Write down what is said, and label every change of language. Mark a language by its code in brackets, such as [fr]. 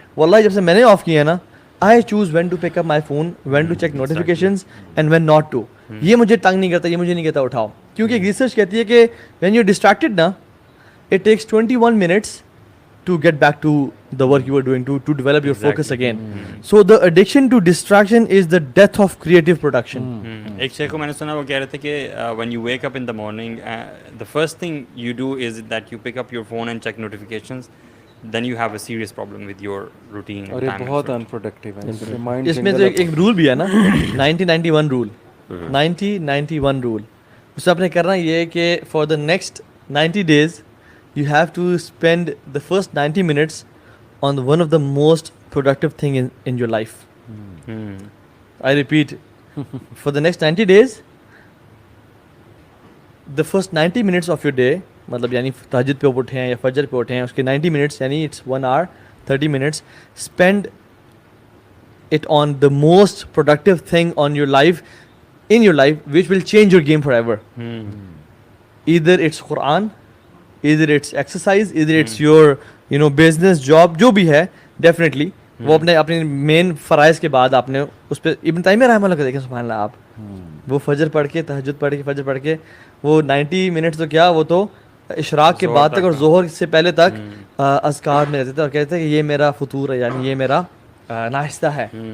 [ur] واللہ جب سے میں نے آف کیا ہے نا, [en] I choose when to pick up my phone, when to check notifications and when not to. [ur] یہ مجھے تنگ نہیں کرتا, یہ مجھے نہیں کہتا اٹھاؤ, کیونکہ ایک ریسرچ کہتی ہے کہ [en] When you distracted نا, it takes 21 minutes to get back to the work you were doing, to develop your focus again. So the addiction to distraction is the death of creative production. [ur] ایک شیخ کو میں نے سنا, وہ کہہ رہے تھے کہ [en] when you wake up in the morning, the first thing you do is that you pick up your phone and check notifications, then you have a serious problem with your routine. [ur] اور یہ بہت unproductive ہے. اس میں تو ایک role بھی ہے نا, 90-91 rule. [en] 90-91 rule. [ur] اس سے آپ نے کرنا یہ ہے کہ [en] for the next 90 days you have to spend the first 90 minutes on one of the most productive thing in your life. I repeat, for the next 90 days, the first 90 minutes of your day, [ur] مطلب یعنی تہجد پہ اٹھے ہیں یا فجر پہ اٹھے ہیں, اس کے [en] 90 minutes یعنی it's 1 hour 30 minutes, spend it on the most productive thing on your life, in your life, which will change your game forever. Either it's Quran, either it's exercise, either it's your business, job, [ur] جو بھی ہے. Definitely وہ اپنے مین فرائض کے بعد آپ نے اس پہ ابن تیمیہ رحمہ اللہ کا دیکھیں, سبحان اللہ, آپ وہ فجر پڑھ کے تہجد پڑھ کے وہ 90 منٹس تو کیا, وہ تو اشراق کے بعد تک اور ظہر سے پہلے تک اذکار میں رہتے تھے اور کہتے تھے کہ یہ میرا فطور ہے, یعنی یہ میرا ناشتہ ہے.